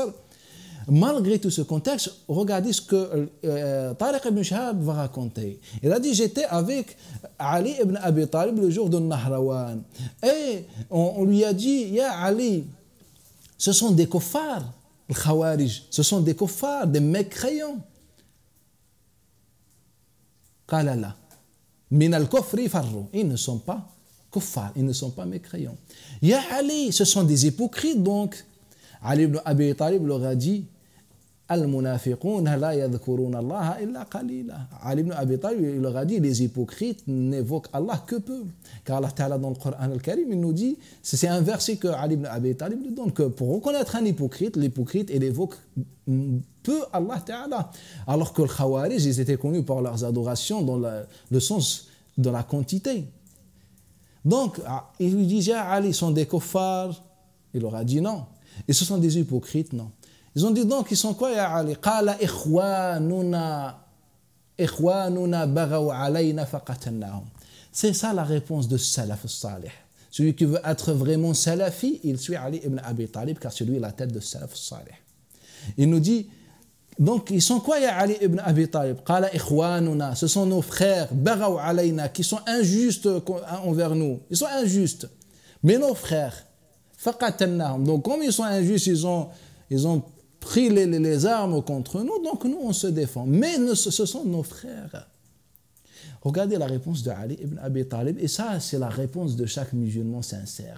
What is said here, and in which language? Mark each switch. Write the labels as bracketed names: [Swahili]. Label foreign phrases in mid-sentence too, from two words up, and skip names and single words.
[French] Malgré tout ce contexte, regardez ce que Tariq ibn Shihab va raconter. Il a dit, j'étais avec Ali ibn Abi Talib le jour de Nahrawan. Et on lui a dit, Ya Ali, ce sont des kuffars, les Khawarij, ce sont des kuffars, des mécréants. [Arabic] قال لا من الكفر فروا. [French] Ils ne sont pas kuffars, ils ne sont pas mécréants. Ya Ali, ce sont des hypocrites donc. [Arabic] Ali ibn Abi Talib [French] leur a dit, [Arabic] المنافقون لا يذكرون الله إلا قليلا. [French] Ali ibn Abi Talib, il leur a dit, les hypocrites n'évoquent Allah que peu. Car Allah Ta'ala dans le Coran al-Karim, il nous dit, c'est un verset que Ali ibn Abi Talib nous donne, que pour reconnaître un hypocrite, l'hypocrite, il évoque peu Allah Ta'ala. Alors que les Khawarij, ils étaient connus par leurs adorations dans le sens de la quantité. Donc, il lui disait, Ali, sont des kuffars. Il leur a dit non. Et ce sont des hypocrites, non. Ils ont dit donc, ils sont quoi, ya Ali? [Arabic] قال إخواننا بغوا علينا فقاتلناهم. [French] C'est ça la réponse de Salaf al-Salih. Celui qui veut être vraiment salafi, il suit Ali ibn Abi Talib, car c'est lui la tête de Salaf al-Salih. Il nous dit, donc ils sont quoi, ya Ali ibn Abi Talib? [Arabic] قال إخواننا, [French] ce sont nos frères, [Arabic] بغوا علينا, [French] qui sont injustes envers nous. Ils sont injustes. Mais nos frères, faqatannahum. Donc comme ils sont injustes, ils ont pris les armes contre nous, donc nous on se défend. Mais ce sont nos frères. Regardez la réponse de Ali ibn Abi Talib, et ça c'est la réponse de chaque musulman sincère.